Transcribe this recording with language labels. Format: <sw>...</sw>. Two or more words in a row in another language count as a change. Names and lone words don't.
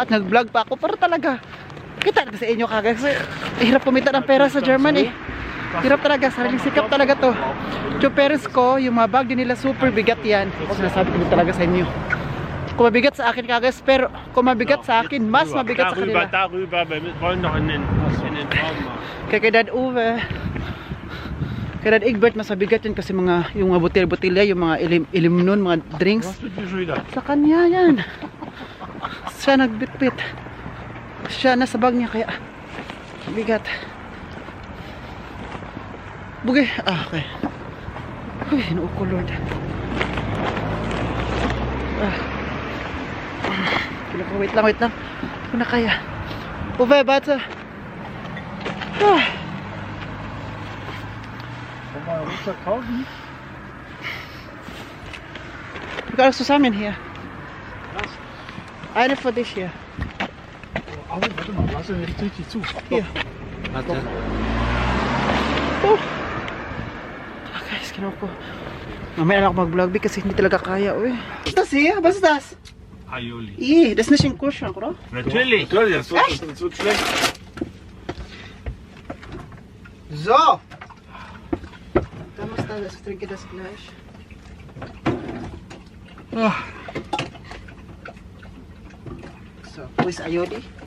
<tl>At nag-vlog pa ako para talaga. Kita sa inyo kagaya. Kasi hirap kumita ng pera sa Germany. Hirap talaga, sariling sikap talaga to. Yung parents ko, yung mga bag din nila super bigat yan. Sinasabi ko talaga sa inyo. Kung mabigat sa akin kagas, pero kung mabigat sa akin, mas mabigat sa kanila.</tl> <de>Darüber, wir wollen noch in den Traummarkt.</de> <tl>Kaya kay Dad Uwe, kay Dad Egbert, mas mabigat yun kasi mga, yung mga butil-butilya, yung mga ilim nun, mga drinks. Sa kanya yan. Siya nagbitbit. Siya nasa bag niya, kaya mabigat. Bugay. Okay. Uy, hinoo ko, Lord. Wait lang. Hindi ko na kaya. Uwe, bata.</tl> <de>Du kannst zusammen hier. Eine für dich hier. Oh, warte mal, lass ihn nicht richtig zu. Hier. Warte.</de> <tl>Guys, kinuha ko. Mamaya na ako mag-vlog kasi hindi talaga kaya, uy.</tl> <de>Basta siya? Basta das? Aioli. Das ist nicht in Kühlschrank, oder? Natürlich. Das wird schlecht. So! Da muss da, ich trinke das gleich. So, wo ist Aioli?</de>